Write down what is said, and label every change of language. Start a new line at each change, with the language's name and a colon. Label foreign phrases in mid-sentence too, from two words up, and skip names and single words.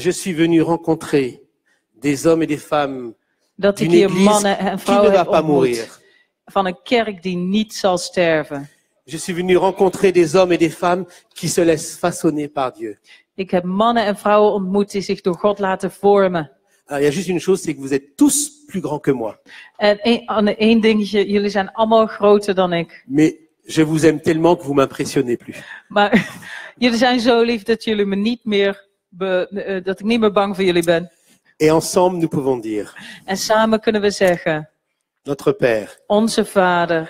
French: je suis venu rencontrer des hommes et des femmes
Dutch: dat ik
French: d'une
Dutch: hier
French: église
Dutch: mannen en
French: qui ne
Dutch: vrouwen
French: va
Dutch: heb
French: pas
Dutch: ontmoet
French: mourir.
Dutch: van een kerk die niet zal sterven.
French: Je suis venu rencontrer des hommes et des femmes qui se laissent façonner par Dieu.
Dutch: Ik heb mannen en vrouwen ontmoet die zich door God laten vormen.
French: Alors, il y a juste une chose, c'est que vous êtes tous plus grands que moi.
Dutch: En één dingetje, jullie zijn allemaal groter dan ik.
French: Mais je vous aime tellement que vous m'impressionnez plus.
Dutch: Maar jullie zijn zo lief dat jullie me niet meer dat ik niet meer bang voor jullie ben.
French: Et ensemble, nous pouvons dire,
Dutch: En samen kunnen we zeggen,
French: notre Père,
Dutch: onze Vader,